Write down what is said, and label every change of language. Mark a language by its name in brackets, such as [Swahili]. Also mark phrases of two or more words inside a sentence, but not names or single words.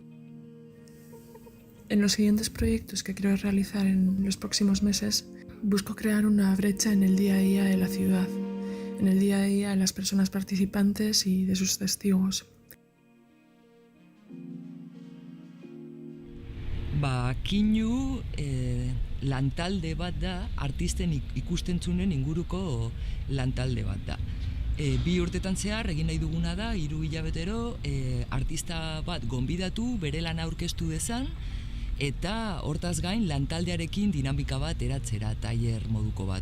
[Spanish] En los siguientes proyectos que quiero realizar en los próximos meses, busco crear una brecha en el día a día de la ciudad, en el día a día de las personas participantes y de sus testigos. [Basque] Kinu lantalde bat da, artisten ikustentzunen inguruko lantalde bat da. 2 urtetan zehar egin nahi duguna da, 3 hilabetero artista bat gonbidatu, bere lana aurkeztu dezan, eta hortaz gain lantaldearekin dinamika bat eratzera, tailer moduko bat.